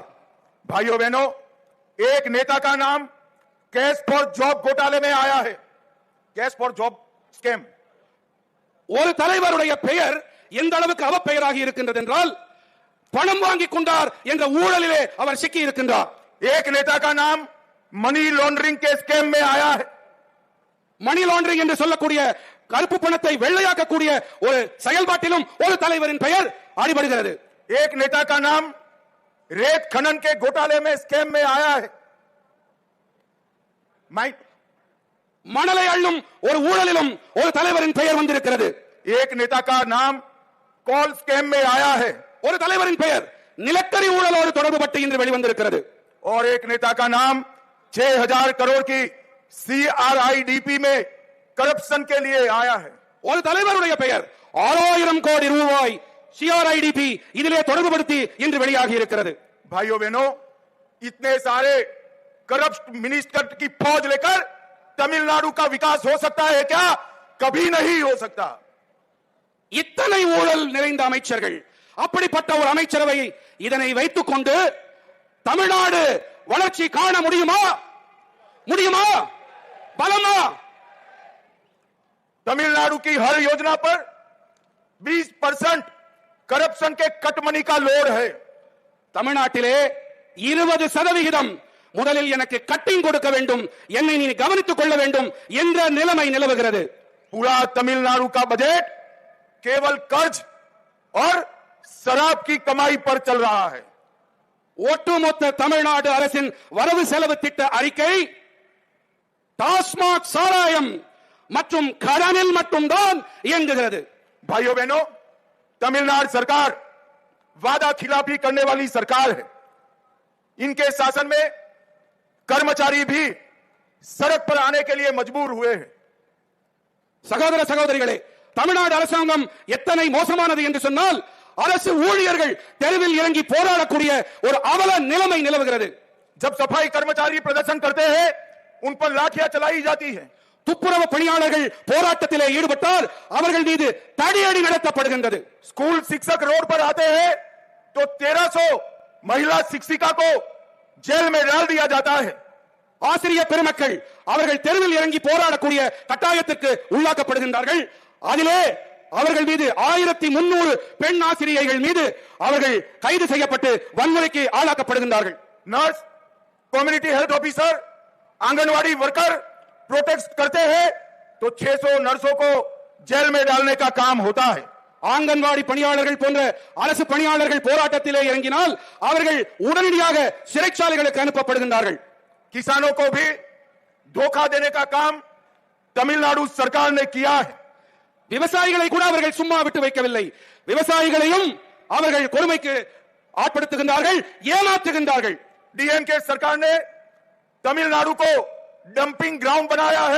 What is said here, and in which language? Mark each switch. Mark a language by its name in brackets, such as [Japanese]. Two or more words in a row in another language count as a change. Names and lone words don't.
[Hindi] भाइयों बहनों, एक नेता का नाम [English] cash for job [Hindi] घोटाले में आया है, [English] cash for job scam. [Tamil] ஒரு தலைவருடைய பெயர் எந்த அளவுக்கு அவப்பெயராகி இருக்கின்றது என்றால், பணம் வாங்கிக் கொண்டார் என்ற ஊழலிலே அவர் சிக்கி இருக்கின்றார். [Hindi] एक नेता का नाम [English] money laundering [Hindi] के स्कैम में आया है। [English] money laundering [Tamil] என்று சொல்லக்கூடிய கருப்பு பணத்தை வெள்ளையாக்கக்கூடிய ஒரு செயல்பாட்டிலும் ஒரு தலைவரின் பெயர் அடிபடுகிறது. [Hindi] एक नेता का नाम रेत खनन के घोटाले में स्कैम में आया है। [Tamil] மணலை அள்ளும் ஒரு ஊழலிலும் ஒரு தலைவரின் பெயர் வந்திருக்கிறது. [Hindi] एक नेता का नाम [English] call scam [Hindi] में आया है। [Tamil] ஒரு தலைவரின் பெயர் நிலக்கரி ஊழலோடு தொடர்புபட்டு இன்று வெளிவந்திருக்கிறது. [Hindi] और एक नेता का नाम 6000 करोड़ की सीआरआईडीपी में करप्शन के लिए आया है। [Tamil] ஒரு தலைவருடைய பெயர் 6000 கோடி ரூபாய் सीआरआईडीपी இதிலே தொடர்புபடுத்தி இன்று வெளியாகி இருக்கிறது. [Hindi] भाइयों बहनों, इतने सारे [English] corrupt minister [Hindi] की फौज लेकर तमिलनाडु का विकास हो सकता है क्या? कभी नहीं हो सकता। [Tamil] இத்தனை ஊழல் நிறைந்த அமைச்சர்கள், அப்படிப்பட்ட ஒரு அமைச்சரவை இதனை வைத்துக் கொண்டு தமிழ்நாடு வளர்ச்சி காண முடியுமா? முடியுமா? பலமா? [Hindi] तमिलनाडु की हर योजना पर 20% करप्शन के [English] cut money [Hindi] का लोड है। [Tamil] தமிழ்நாட்டிலே 20% முதலில் எனக்கு கட்டிங் கொடுக்க வேண்டும், என்னை நீ கவனித்துக் கொள்ள வேண்டும் என்ற நிலைமை நிலவுகிறது. [Hindi] पूरा तमिलनाडु का बजट केवल कर्ज और शराब की कमाई पर चल रहा है। [Tamil] ஒட்டுமொத்த தமிழ்நாடு அரசின் வரவு செலவு திட்ட அறிக்கை டாஸ்மாக் சாராயம் மற்றும் கடனில் மட்டும்தான் இயங்குகிறது. [Hindi] भाइयों बहनों, तमिलनाडु सरकार वादा खिलाफी करने वाली सरकार है। इनके शासन में कर्मचारी भी सड़क पर आने के लिए मजबूर हुए हैं। [Tamil] சகோதர சகோதரிகளே, தமிழ்நாடு அரசாங்கம் எத்தனை மோசமானது என்று சொன்னால் அரசு ஊழியர்கள் தெருவில் இறங்கி போராடக்கூடிய ஒரு அவல நிலைமை நிலவுகிறது. [Hindi] जब सफाई कर्मचारी प्रदर्शन करते हैं उन पर लाठियां चलाई जाती है। [Tamil] துப்புரவு பணியாளர்கள் போராட்டத்திலே ஈடுபட்டால் அவர்கள் மீது தடியடி நடத்தப்படுகின்றது. [Hindi] स्कूल शिक्षक रोड पर आते हैं तो 1300 महिला शिक्षिका को जेल में डाल दिया जाता है। [Tamil] ஆசிரியர் பெருமக்கள் அவர்கள் தெருவில் இறங்கி போராடக்கூடிய கட்டாயத்திற்கு உள்ளாக்கப்படுகின்றார்கள். அதிலே அவர்கள் மீது 1300 பெண் ஆசிரியர்கள் மீது அவர்கள் கைது செய்யப்பட்டு வன்முறைக்கு ஆளாக்கப்படுகின்றார்கள். [Hindi] नर्स, [English] community health officer, [Hindi] आंगनवाड़ी [English] worker protest [Hindi] करते हैं तो 600 नर्सों को जेल में डालने का काम होता है। [Tamil] ஆங்கன்வாடி பணியாளர்கள் போன்ற அரசு பணியாளர்கள் போராட்டத்திலே இறங்கினால் அவர்கள் உடனடியாக சிறைச்சாலைகளுக்கு அனுப்பப்படுகின்றார்கள். [Hindi] किसानों को भी धोखा देने का काम तमिलनाडु सरकार ने किया है। [Tamil] விவசாயிகளை கூட அவர்கள் சும்மா விட்டு வைக்கவில்லை. விவசாயிகளையும் அவர்கள் கொடுமைக்கு ஆட்படுத்துகின்றார்கள், ஏமாற்றுகின்றார்கள். [Hindi] डीएमके सरकार ने तमिलनाडु को [English] dumping ground [Hindi] बनाया है।